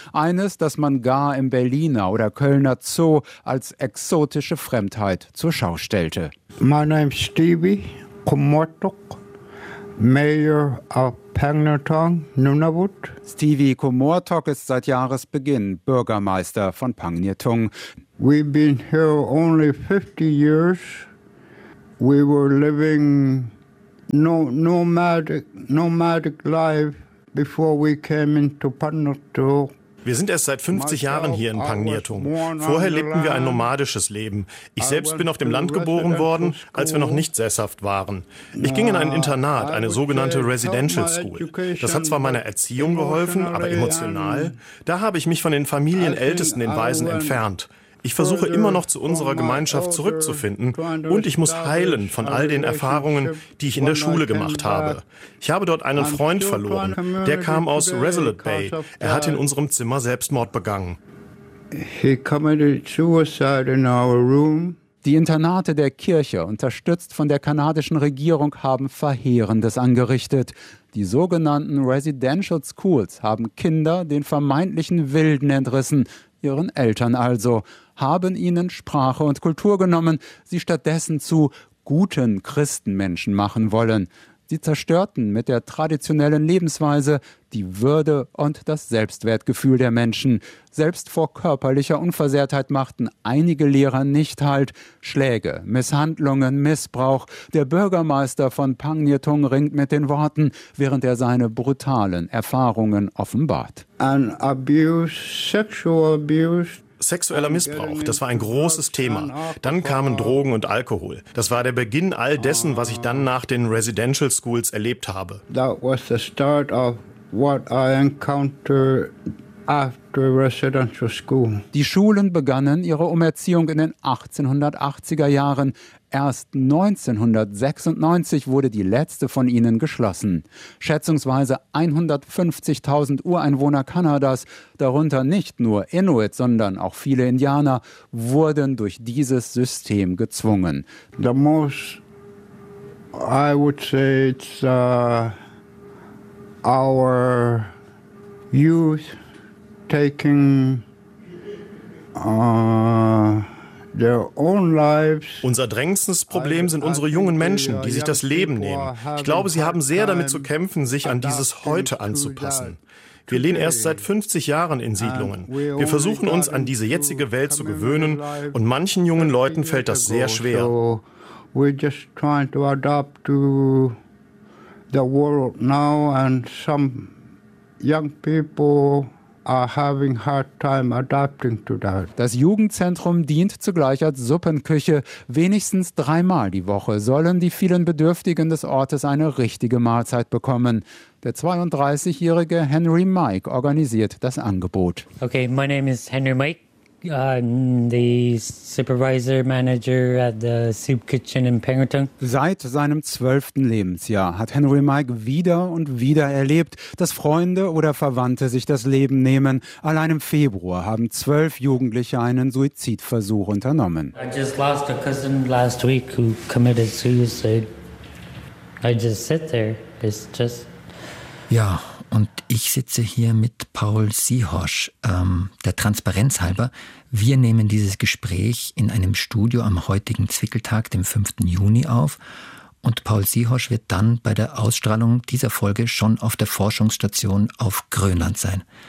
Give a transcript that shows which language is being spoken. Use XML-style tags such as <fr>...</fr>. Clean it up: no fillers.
<de>Eines, das man gar im Berliner oder Kölner Zoo als exotische Fremdheit zur Schau stellte.</de> <en>My name is Stevie Komortok, Mayor of Pangnirtung, Nunavut.</en> <de>Stevie Komortok ist seit Jahresbeginn Bürgermeister von Pangnirtung.</de> <en>We've been here only 50 years. We were living nomadic life before we came into Pangnirtung.</en> <de>Wir sind erst seit 50 Jahren hier in Pangnirtung. Vorher lebten wir ein nomadisches Leben. Ich selbst bin auf dem Land geboren worden, als wir noch nicht sesshaft waren. Ich ging in ein Internat, eine sogenannte Residential School. Das hat zwar meiner Erziehung geholfen, aber emotional. Da habe ich mich von den Familienältesten, den Waisen, entfernt. Ich versuche immer noch zu unserer Gemeinschaft zurückzufinden und ich muss heilen von all den Erfahrungen, die ich in der Schule gemacht habe. Ich habe dort einen Freund verloren, der kam aus Resolute Bay. Er hat in unserem Zimmer Selbstmord begangen.</de> <en>He committed suicide in our room.</en> <de>Die Internate der Kirche, unterstützt von der kanadischen Regierung, haben Verheerendes angerichtet. Die sogenannten Residential Schools haben Kinder den vermeintlichen Wilden entrissen, ihren Eltern also, haben ihnen Sprache und Kultur genommen, sie stattdessen zu guten Christenmenschen machen wollen. Sie zerstörten mit der traditionellen Lebensweise die Würde und das Selbstwertgefühl der Menschen. Selbst vor körperlicher Unversehrtheit machten einige Lehrer nicht Halt. Schläge, Misshandlungen, Missbrauch. Der Bürgermeister von Pangnirtung ringt mit den Worten, während er seine brutalen Erfahrungen offenbart.</de> <en>An abuse, sexual abuse.</en> <de>Sexueller Missbrauch, das war ein großes Thema. Dann kamen Drogen und Alkohol. Das war der Beginn all dessen, was ich dann nach den Residential Schools erlebt habe.</de> <en>That was the start of what I encountered after residential school.</en> <de>Die Schulen begannen ihre Umerziehung in den 1880er Jahren. Erst 1996 wurde die letzte von ihnen geschlossen. Schätzungsweise 150.000 Ureinwohner Kanadas, darunter nicht nur Inuit, sondern auch viele Indianer, wurden durch dieses System gezwungen.</de> <en>The most, I would say it's our youth taking their own lives.</en> <de>Unser drängendstes Problem sind unsere jungen Menschen, die sich das Leben nehmen. Ich glaube, sie haben sehr damit zu kämpfen, sich an dieses Heute anzupassen. Wir leben erst seit 50 Jahren in Siedlungen. Wir versuchen uns an diese jetzige Welt zu gewöhnen und manchen jungen Leuten fällt das sehr schwer.</de> <en>We're just trying to adapt to the world now and some young people are having hard time adapting to that.</en> <de>Das Jugendzentrum dient zugleich als Suppenküche. Wenigstens dreimal die Woche sollen die vielen Bedürftigen des Ortes eine richtige Mahlzeit bekommen. Der 32-jährige Henry Mike organisiert das Angebot.</de> <en>Okay, my name is Henry Mike. I'm the supervisor manager at the soup kitchen in Pangnirtung.</en> <de>Seit seinem 12. Lebensjahr hat Henry Mike wieder und wieder erlebt, dass Freunde oder Verwandte sich das Leben nehmen. Allein im Februar haben 12 Jugendliche einen Suizidversuch unternommen.</de> <en>I just lost a cousin last week who committed suicide. I just sit there. It's just.</en> <de>Ja, Und ich sitze hier mit Paul Sihosch. Der Transparenz halber, wir nehmen dieses Gespräch in einem Studio am heutigen Zwickeltag, dem 5. Juni, auf. Und Paul Sihosch wird dann bei der Ausstrahlung dieser Folge schon auf der Forschungsstation auf Grönland sein.</de>